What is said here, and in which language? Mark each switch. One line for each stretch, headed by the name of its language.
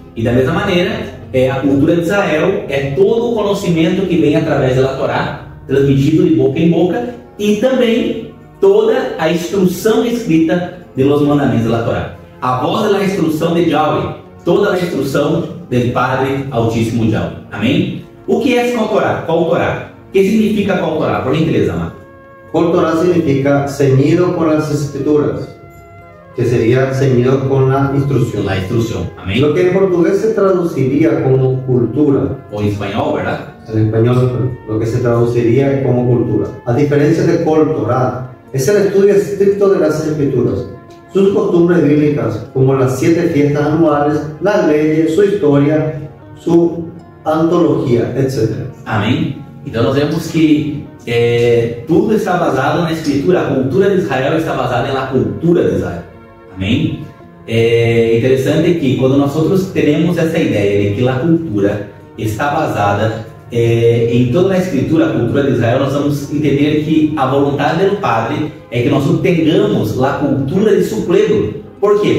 Portuguese: E da mesma maneira, a cultura de Israel é todo o conhecimento que vem através da Torá, transmitido de boca em boca, e também toda a instrução escrita de los mandamentos da Torá. A voz da instrução de Yahweh, toda a instrução do Padre Altíssimo Yahweh. Amém? O que é Kol Torá? Kol Torá. O que significa Kol Torá? Por gentileza, amado.
Spanish: Kol Torá significa ceñido con las escrituras, que sería ceñido con la instrucción. La instrucción. Amén. Lo que en portugués se traduciría como cultura. O en español, ¿verdad? En español, lo que se traduciría como cultura. A diferencia de Kol Torá, es el estudio estricto de las escrituras, sus costumbres bíblicas, como las 7 fiestas anuales, las leyes, su historia, su antología, etc.
Portuguese: Amém. Então nós vemos que tudo está basado na escritura. A cultura de Israel está basada na cultura de Israel. Amém? É interessante que quando nós temos essa ideia de que a cultura está basada em toda a escritura, a cultura de Israel, nós vamos entender que a vontade do Padre é que nós tenhamos a cultura de seu povo. Por quê?